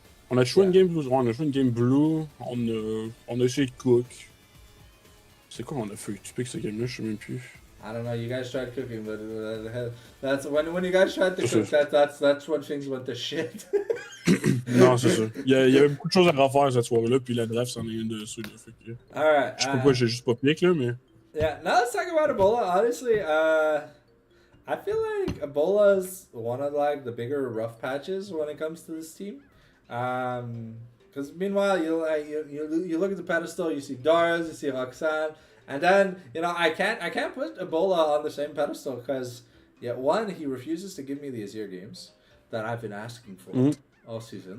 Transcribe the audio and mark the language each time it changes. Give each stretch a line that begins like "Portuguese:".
French: On a joué une game blue, on a essayé de cook. C'est quoi on a fait? Tu piques ce game-là, je sais même plus.
English: I don't know. You guys tried cooking, but that's when you guys tried to cook. That's when things went to shit.
French: Non, c'est ça. Il y avait beaucoup de choses à refaire cette soirée-là, puis la draft c'en est une dessus. Là, fait que,
English: alright.
French: Je sais pas pourquoi j'ai juste pas piqué là, mais.
English: Yeah. Now let's talk about Ebola. Honestly, I feel like Ebola is one of like the bigger rough patches when it comes to this team. Because meanwhile, you look at the pedestal, you see Dars, you see Roxanne, and then I can't put Ebola on the same pedestal because one, he refuses to give me the Azir games that I've been asking for all season.